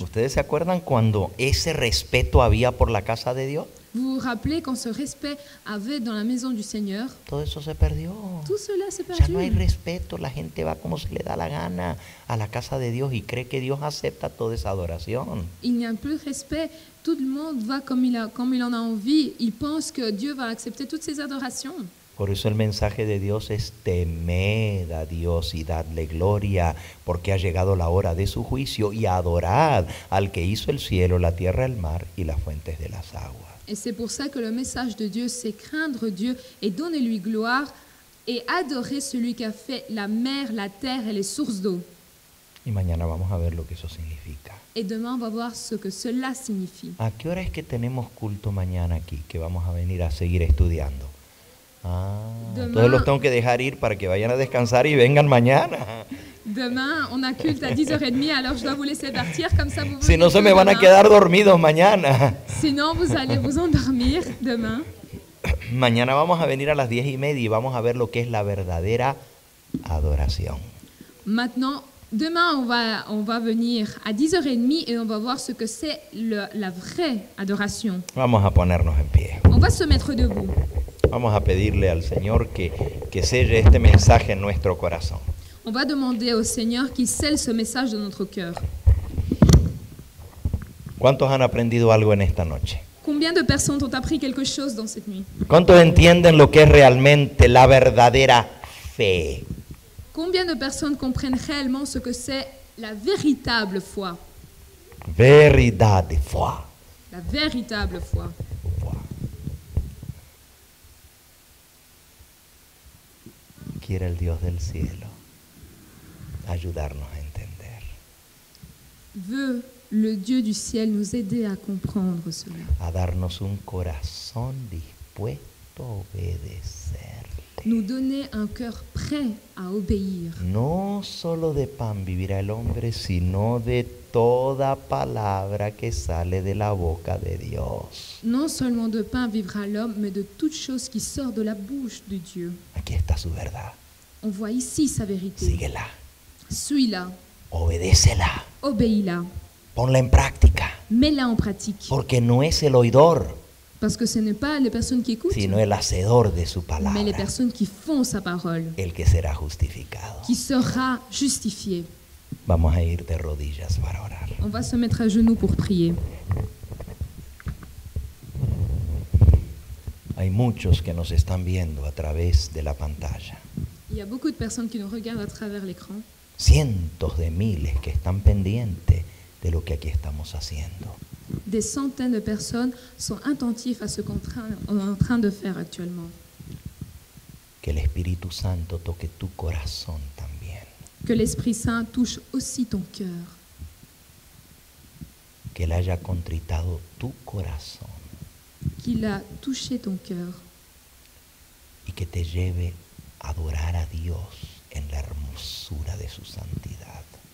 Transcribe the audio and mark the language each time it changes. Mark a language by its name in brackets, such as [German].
[Spanish] ¿Ustedes se acuerdan cuando ese respeto había por la casa de Dios? [French] Vous vous rappelez quand ce respect avait dans la maison du Seigneur? [Spanish] Todo eso se perdió. [French] Tout cela s'est [Spanish] Ya no hay [French] perdu. [Spanish] respeto, la gente va como se le da la gana a la casa de Dios y cree que Dios acepta toda esa adoración. [French] Il n'y a plus de respect. Tout le monde va comme il en a envie. Il pense que Dieu va accepter toutes ces adorations. [Spanish] Por eso el mensaje de Dios es temed a Dios y dadle gloria, porque ha llegado la hora de su juicio, y adorad al que hizo el cielo, la tierra, el mar y las fuentes de las aguas. [French] Et c'est pour ça que le message de Dieu, c'est craindre Dieu et donner-lui gloire et adorer celui qui a fait la mer, la terre et les sources d'eau. [Spanish] Y mañana vamos a ver lo que eso significa. [French] Et demain, on va voir ce que cela signifie. [Spanish] ¿A qué hora es que tenemos culto mañana aquí? Que vamos a venir a seguir estudiando. Entonces los tengo que dejar ir para que vayan a descansar y vengan mañana. [French] Demain, on a culte à 10h30, alors je dois vous laisser partir, comme ça vous [Spanish] Si no, se me van a [French] demain. [Spanish] quedar dormidos mañana. [French] Sinon, vous allez vous endormir demain. [Spanish] Mañana vamos a venir a las 10:30 y vamos a ver lo que es la verdadera adoración. [French] Maintenant, demain, on va venir à 10h30 et on va voir ce que c'est la vraie adoration. [Spanish] Vamos a ponernos en pie. [French] On va se mettre debout. [Spanish] Vamos a pedirle al Señor que selle este mensaje en nuestro corazón. [French] On va demander au Seigneur qu'il scelle ce message dans notre cœur. [Spanish] ¿Cuántos han aprendido algo en esta noche? [French] Combien de personnes ont appris quelque chose dans cette nuit? [Spanish] ¿Cuántos entienden lo que es realmente la verdadera fe? [French] Combien de personnes comprennent réellement ce que c'est la véritable foi? [Spanish] Verdad de [French] foi. La véritable foi. [Spanish] Quiere el Dios del cielo ayudarnos a entender. [French] Veut le Dieu du ciel nous aider à comprendre cela, [Spanish] A darnos un corazón dispuesto a obedecerle. [French] nous donner un cœur prêt à obéir. [Spanish] No solo de pan vivirá el hombre, sino de toda palabra que sale de la boca de Dios. [French] Non seulement de pain vivra l'homme, mais de toute chose qui sort de la bouche de Dieu. [Spanish] Aquí está su verdad. [French] On voit ici sa vérité. [Spanish] Síguela, [French] Suis-la, [Spanish] obedécela, [French] obéis-la, [Spanish] ponla en práctica, [French] mets-la en pratique. [Spanish] porque no es el oidor, [French] Parce que ce n'est pas les personnes qui écoutent, [Spanish] sino el hacedor de su [French] mais les [Spanish] palabra, [French] personnes qui font sa parole, [Spanish] el que será justificado. [French] qui sera justifié. [Spanish] Vamos a ir de rodillas para orar. [French] On va se mettre à genoux pour prier. [Spanish] Hay muchos que nos están viendo a través de la pantalla. [French] Il y a beaucoup de personnes qui nous regardent à travers l'écran. [Spanish] Cientos de miles que están pendientes de lo que aquí estamos haciendo. [French] Des centaines de personnes sont attentives à ce qu'on est en train de faire actuellement. [Spanish] Que el Espíritu Santo toque tu corazón también. [French] Que l'Esprit Saint touche aussi ton cœur. [Spanish] Que Él haya contritado tu corazón. [French] qu'il a touché ton cœur [Spanish] y que te lleve a adorar a Dios en la hermosura de su santidad.